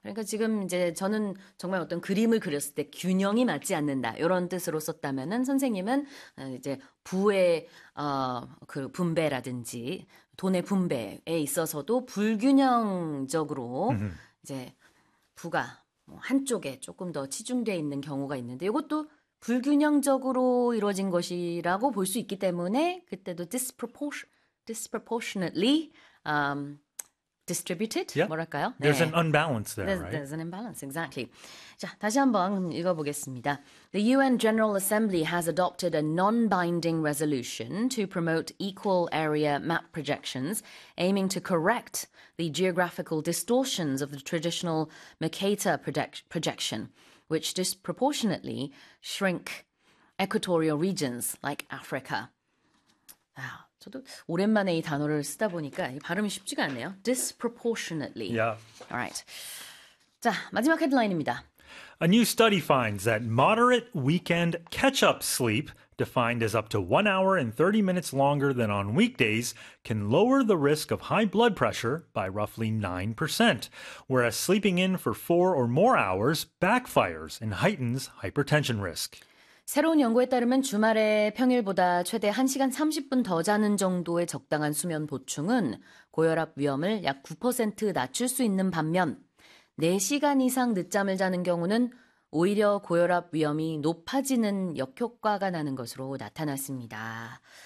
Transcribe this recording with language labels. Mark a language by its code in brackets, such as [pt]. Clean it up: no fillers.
[ko] 그러니까 지금 이제 저는 정말 어떤 그림을 그렸을 때 균형이 맞지 않는다 이런 뜻으로 썼다면은 선생님은 이제 부의 그 분배라든지 돈의 분배에 있어서도 불균형적으로 이제 부가 한쪽에 조금 더 치중돼 있는 경우가 있는데 이것도 불균형적으로 이루어진 것이라고 볼수 있기 때문에 그때도 [en] disproportionately distributed [ko] 뭐랄까요? [en] There's an [ko] 네. [en] unbalance there, right? There's an imbalance, exactly. [ko] 자, 다시 한번 읽어보겠습니다. [en] The UN General Assembly has adopted a non-binding resolution to promote equal area map projections, aiming to correct the geographical distortions of the traditional Mercator projection, which disproportionately shrink equatorial regions like Africa. [ko] 아, 저도 오랜만에 이 단어를 쓰다 보니까 발음이 쉽지가 않네요. [en] Disproportionately. Yeah. Alright. [ko] 자, 마지막 헤드라인입니다. [en] A new study finds that moderate weekend catch-up sleep, defined as up to 1 hour and 30 minutes longer than on weekdays, can lower the risk of high blood pressure by roughly 9%, whereas sleeping in for 4 or more hours backfires and heightens hypertension risk. [ko] 새로운 연구에 따르면 주말에 평일보다 최대 1시간 30분 더 자는 정도의 적당한 수면 보충은 고혈압 위험을 약9% 낮출 수 있는 반면, 4시간 이상 늦잠을 자는 경우는 오히려 고혈압 위험이 높아지는 역효과가 나는 것으로 나타났습니다.